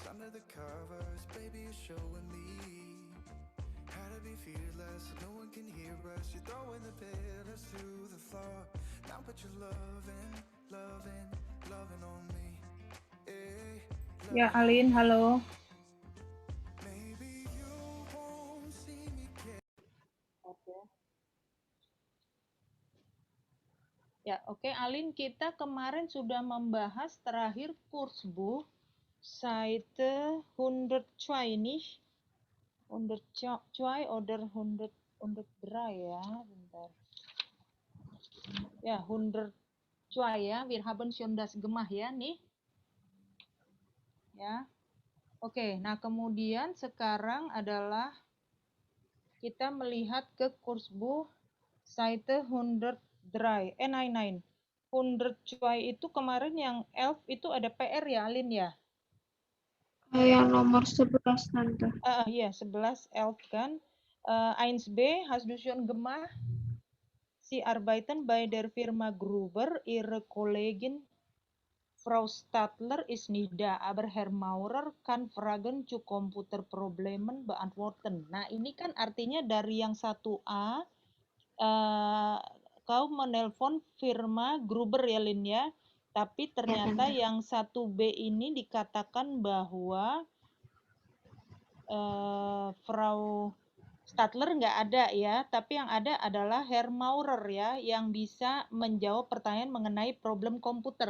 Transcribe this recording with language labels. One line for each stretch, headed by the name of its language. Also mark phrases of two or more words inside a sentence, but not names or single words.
English: under the covers, baby, you're showing me how to be fearless, so no one can worse. You're throwing the pillars to the floor. Now put your loving, loving, loving on me. Hey,
Indonesian: Ya, Alin, halo.
English: maybe you won't see me care.
Indonesian: Oke. Ya, oke, Alin, kita kemarin sudah membahas terakhir
German: Kursbuch Seite 120, 102 oder 103
Indonesian: ya, bentar. Ya, 102 ya,
German: wir haben schon das gemacht ya, nih.
Indonesian: Ya. Oke, nah kemudian sekarang adalah kita melihat ke
German: Kursbuch Seite
Indonesian: 103.
German: Nein.
Indonesian: 102 itu kemarin yang elf itu ada PR ya, Alin ya? Yang nomor 11, Tante. Iya, 11 elf kan.
German: 1b, hast du schon gemacht? Sie arbeiten bei der Firma Gruber, ihre Kollegin Frau Stadler ist nicht da, aber Herr Maurer kann Fragen zu Komputerproblemen beantworten.
Indonesian: Nah, ini kan artinya dari yang 1A, kau menelpon firma Gruber ya, Lin ya. Tapi ternyata Tante. yang 1B ini dikatakan bahwa Frau Stadler nggak ada ya, tapi yang ada adalah Herr Maurer ya, yang bisa menjawab pertanyaan mengenai problem komputer.